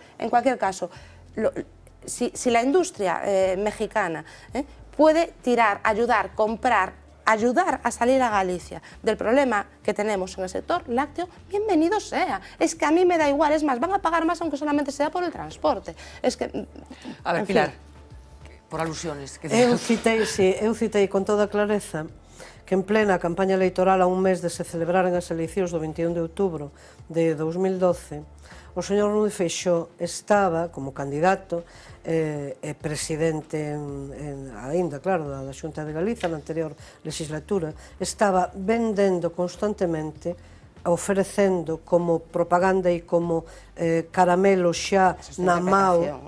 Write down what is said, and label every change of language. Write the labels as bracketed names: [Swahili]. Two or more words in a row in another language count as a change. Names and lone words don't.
[Spanish] En cualquier caso, si la industria mexicana puede tirar, ayudar, comprar, ayudar a salir a Galicia del problema que tenemos en el sector lácteo, bienvenido sea. Es que a mí me da igual, es más, van a pagar más aunque solamente sea por el transporte. Es que... A ver, Pilar, por alusiones. [Galician] Eu citei con toda clareza que en plena campaña electoral a un mes de se celebraren as eleccións do 21 de outubro de 2012, o señor Núñez Feixóo estaba como candidato e presidente aínda, claro, da Xunta de Galiza na anterior legislatura, estaba vendendo constantemente, oferecendo como propaganda e como caramelo xa na mao.